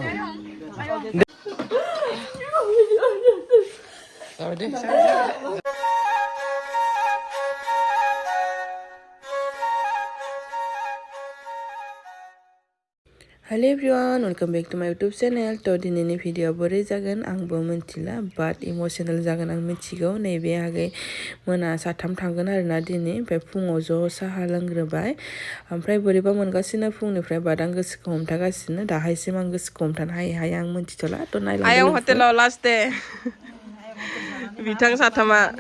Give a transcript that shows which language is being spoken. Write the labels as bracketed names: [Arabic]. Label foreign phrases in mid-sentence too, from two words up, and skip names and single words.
[English] Sorry. Hello everyone, welcome back to my YouTube channel. [Bodo] Today ini video borai jagan आंबो mwnthila [English] but emotional [Bodo] जागोन आं मिथिगौ नैबे आगै मोना साथाम थांगोन आरोना दिनै ओमफ्राय फुङाव ज' साहा लोंग्रोबाय ओमफ्राय बोरैबा मोनगासिनो फुंनिफ्राय बाद आं गोसोखौ हमथागासिनो दाहायसिम आं गोसोखौ हमथानो हायो आं मिथिथ'ला थ' नायलांदो आयं हटेलाव [English] last day [Bodo] बिथां साथामा